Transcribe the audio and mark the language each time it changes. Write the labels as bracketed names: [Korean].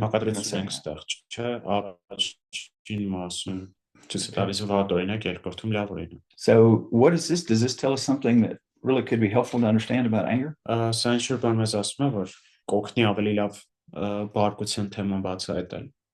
[Armenian] հակադրություն ենք ստեղ, չէ, առաջին մասում չես տալիս վատ օրինակ, երկրորդում լավ օրինակ։ [English] So what is this? Does this tell us something that really could be helpful to understand about anger? [Armenian] Սա ինչ-որ բան մեզ ասում է, որ կօգնի ավելի լավ բարկության թեման բացահայտել։